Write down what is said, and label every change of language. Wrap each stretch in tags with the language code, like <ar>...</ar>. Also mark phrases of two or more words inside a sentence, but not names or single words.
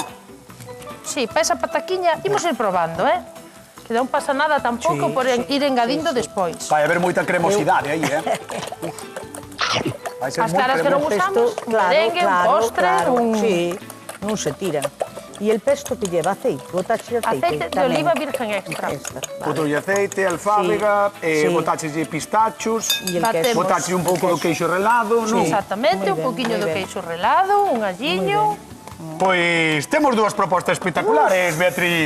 <gl>Sí, para esa pataquiña, imos ir probando, Que non pasa nada tampouco Sí, por ir engadindo sí. despois. Vai haber moita cremosidade aí, Vai ser As moi claras que non cremoso. usamos, un merengue, un postre, un Sí, non se tiran. E</gl> <es>el pesto que lleva aceite,</es> <gl>botaxe aceite. aceite de tamén.</gl> <es>oliva virgen extra.</es> <gl>Extra, vale. Botolle aceite, alfábega, Sí. botaches pistachos, E el Batemos. queso. botaches un pouco do queixo relado, non? Exactamente, Moi un ben, poquinho moi do ben. queixo relado, un alliño. Pois temos dúas propostas espectaculares, Beatriz.</gl>